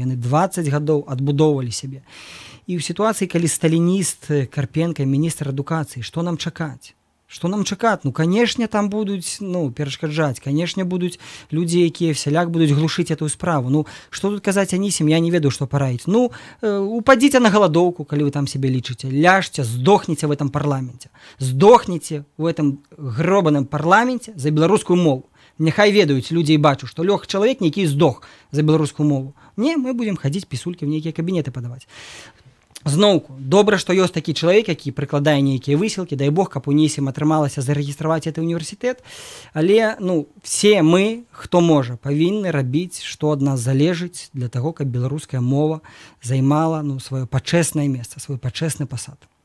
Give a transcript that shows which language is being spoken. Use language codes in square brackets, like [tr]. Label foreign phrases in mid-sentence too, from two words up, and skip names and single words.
[be] Яны 20 гадоў адбудоўвалі сябе. І ў сітуацыі, калі сталініст Карпенка, міністр адукацыі, што нам чакаць? Што нам чакаць? Канешне, там будуць перашкаджаць, канешне, будуць людзі, якія всяляк будуць глушыць эту справу. Што тут казаць Анісім, я не ведаю, што параіць. Упадзіце на галадоўку, калі вы там сябе лічыце. Ляжце, здохніце [ru] в этом [be] парламенце. Здохніце [ru] в этом [be] гробаным парламенце за беларускую мову. Няхай ведаюць людзі і бачу, што лёг чалавек нейкі здох за беларускую мову. Не, мы будзем хадзіць пісулькі в нейкія кабінеты падаваць. Зноўку, добра, што ёсць такі чалавек, які прыкладае нейкія высілкі, дай Бог, каб Анісім атрымалася зарэгістраваць гэты універсітэт, але все мы, хто можа, павінны рабіць, што ад нас залежыць для таго, каб беларуская мова займала сваё пачэснае месца, свой пачэсны пасад.